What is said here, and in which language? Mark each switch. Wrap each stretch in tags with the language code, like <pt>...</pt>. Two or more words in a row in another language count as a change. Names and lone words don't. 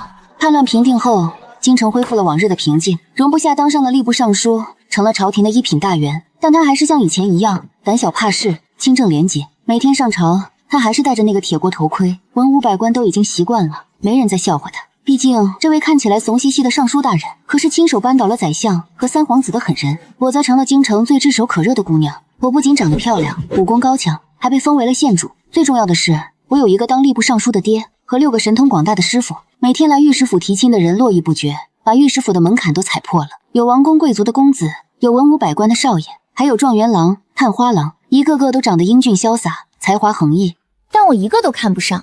<zh>叛亂平定後，京城恢復了往日的平靜。容不下當上了吏部尚書，成了朝廷的一品大员，但他還是像以前一樣膽小怕事，清正廉潔。每天上朝，他還是戴着那個鐵鍋頭盔，文武百官都已經習慣了，沒人再笑話他。畢竟這位看起來慫兮兮的尚書大人，可是親手扳倒了宰相和三皇子的狠人。我則成了京城最炙手可熱的姑娘。我不僅長得漂亮，武功高強，還被封為了縣主。最重要的是，我有一個當吏部尚書的爹和6個神通廣大的師傅，每天來御史府提親的人絡繹不絕，把御史府的門檻都踩破了。有王公貴族的公子，有文武百官的少爺，還有狀元郎、探花郎，一個個都長得英俊瀟灑，才華橫溢。但我一個都看不上。</zh>